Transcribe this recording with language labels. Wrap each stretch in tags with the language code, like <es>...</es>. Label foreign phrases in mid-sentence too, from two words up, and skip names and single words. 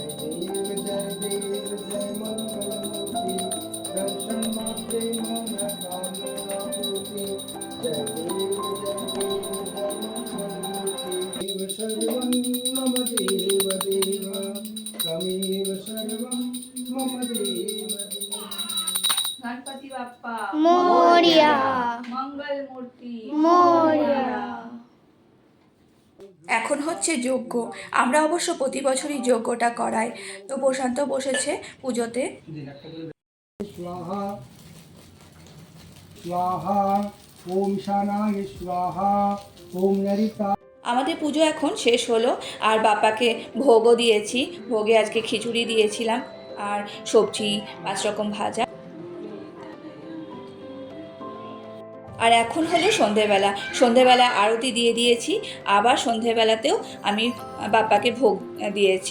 <mr>देव जय मंगलमूर्ति दर्शन मात्रे मन कामना पूर्ति जय देव जय मंगलमूर्ति देव</mr> <sa>सर्वं मम देव देव तमेव सर्वं मम देव।</sa> <mr>गणपति बाप्पा मोरिया, मंगल मूर्ति मोरिया।</mr> <bn>এখন হচ্ছে যজ্ঞ। আমরা অবশ্য প্রতি বছরই যজ্ঞটা করাই। তো প্রশান্ত বসেছে পুজোতে।</bn> <sa>स्वाहा स्वाहा ओम ईशानाय स्वाहा ओम नरिता।</sa> <bn>আমাদের পুজো এখন শেষ হলো, আর বাপ্পাকে ভোগও দিয়েছি। ভোগে আজকে খিচুড়ি দিয়েছিলাম আর সবজি 5 রকম ভাজা। আর এখন হলো সন্ধেবেলা। সন্ধেবেলা আরতি দিয়ে দিয়েছি, আবার সন্ধেবেলাতেও আমি বাপ্পাকে ভোগ দিয়েছি।</bn>